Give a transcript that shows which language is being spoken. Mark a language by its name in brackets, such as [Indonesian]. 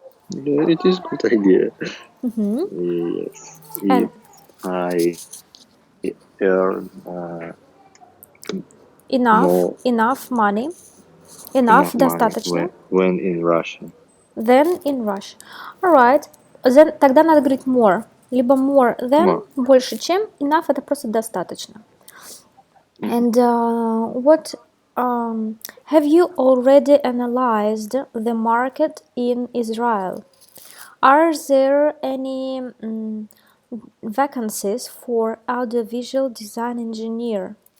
[English] It is a good idea. Yes. And if I earn enough money, [Russian] достаточно. [English] When in Russia. Then in Russia. Alright. Then, [Russian] тогда надо говорить more. Либо [English] more than, [Russian] больше чем, enough это просто достаточно. [English] And what have you already analyzed the market in Israel? Are there any vacancies for audiovisual design engineer?